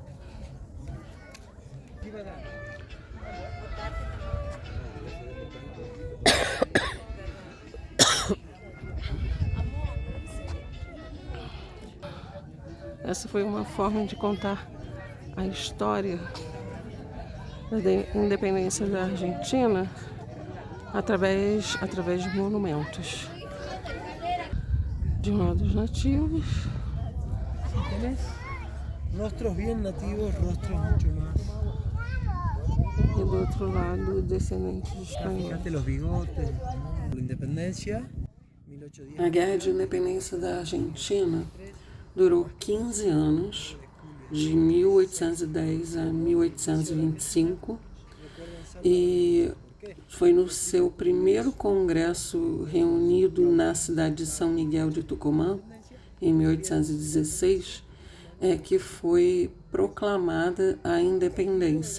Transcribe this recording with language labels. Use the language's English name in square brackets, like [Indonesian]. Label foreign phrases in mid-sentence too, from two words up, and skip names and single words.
[Portuguese] Essa foi uma forma de contar a história da independência da Argentina através de monumentos. De um lado, os nativos. [Spanish] Rostros bien nativos, rostros mucho más. [Portuguese] E do outro lado, descendentes espanhóis. [Spanish] Fíjate los bigotes. [Portuguese] Independência. A Guerra de Independência da Argentina durou 15 anos, de 1810 a 1825, e foi no seu primeiro congresso reunido na cidade de São Miguel de Tucumã, em 1816, que foi proclamada a independência.